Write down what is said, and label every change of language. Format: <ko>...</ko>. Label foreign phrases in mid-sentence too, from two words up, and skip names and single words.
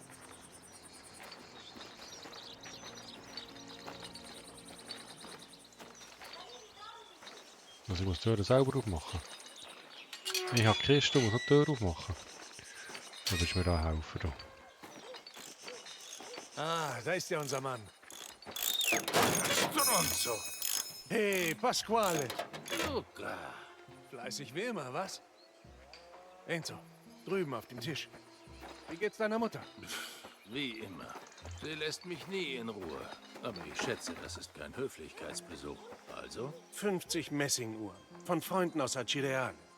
<de>Also ich muss die Tür selber aufmachen. Ich habe die Kiste, muss die Tür aufmachen. Du willst mir da helfen. Da. Ah, da ist ja unser Mann. Stronzo. Hey, Pasquale. Luca. Fleißig wie immer, was? Enzo, drüben auf dem Tisch. Wie geht's deiner Mutter? Wie immer. Sie lässt mich nie in Ruhe. Aber ich schätze, das ist kein Höflichkeitsbesuch. Also? 50 Messinguhren von Freunden aus Acireale.</de>